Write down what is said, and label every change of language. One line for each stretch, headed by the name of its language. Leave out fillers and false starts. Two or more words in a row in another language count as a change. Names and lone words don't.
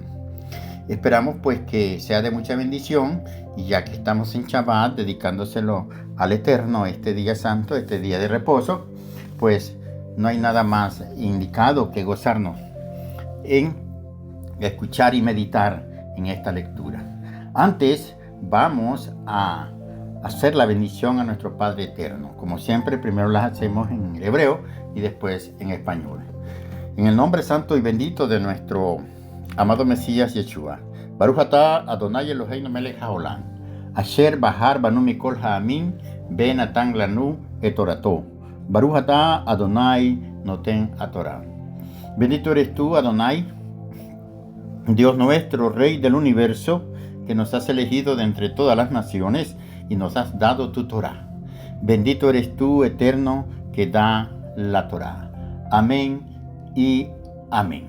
Spanish: Esperamos pues que sea de mucha bendición, y ya que estamos en Shabbat, dedicándoselo al Eterno, este día santo, este día de reposo, pues no hay nada más indicado que gozarnos en escuchar y meditar en esta lectura. Antes vamos a hacer la bendición a nuestro Padre Eterno. Como siempre, primero las hacemos en hebreo y después en español. En el nombre santo y bendito de nuestro amado Mesías Yeshua.
Hebrew: ברוך אתה אדוני אלוהינו מלך העולם, אשר בחר בנו מכל העמים ונתן לנו את תורתו. ברוך אתה אדוני נותן התורה.
Spanish: Bendito eres tú, Adonai, Dios nuestro, Rey del universo, que nos has elegido de entre todas las naciones y nos has dado tu Torah. Bendito eres tú, Eterno, que da la Torah. Amén y amén.